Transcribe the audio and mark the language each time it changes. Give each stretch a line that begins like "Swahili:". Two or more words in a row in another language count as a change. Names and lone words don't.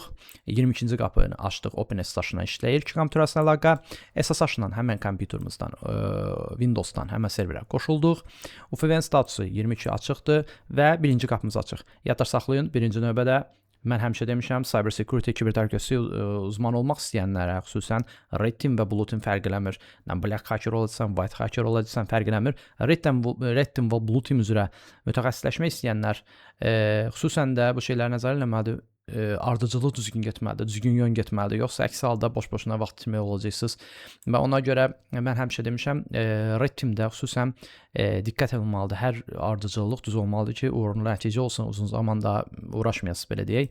Azerbaijani: 22-ci qapını açdıq, OpenSSH-la işləyir. İki kompüter arasında əlaqə. SSH-la həmən kompüterimizdən, Windows-dan həmən serverə qoşulduq. UFV-nin statusu 22 açıqdır və birinci qapımız açıq. Yadda saxlayın, birinci növbədə mən həmişə demişəm,
English: cyber security,
Azerbaijani: kiber təhlükəsizlik uzmanı olmaq istəyənlərə, xüsusən
English: red team
Azerbaijani: və
English: blue team
Azerbaijani: fərq eləmir.
English: Black hacker
Azerbaijani: olacaqsan,
English: white hacker
Azerbaijani: olacaqsan fərq eləmir.
English: Red team
Azerbaijani: və
English: blue team
Azerbaijani: üzrə mütəxəssisləşmək istəyənlər xüsusən də bu şeyləri nəzərə eləməlidir. ardıcıllıq düzgün getməlidir, düzgün yön getməlidir. Yoxsa əks halda boş-boşuna vaxt itirmək olacaqsınız. Və ona görə mən həmişə demişəm,
English: Red Teamdə
Azerbaijani: xüsusən diqqət edilməlidir. Hər ardıcıllıq düz olmalıdır ki, uğurlu nəticə olsun, uzun zamanda uğraşmayasınız belə deyək.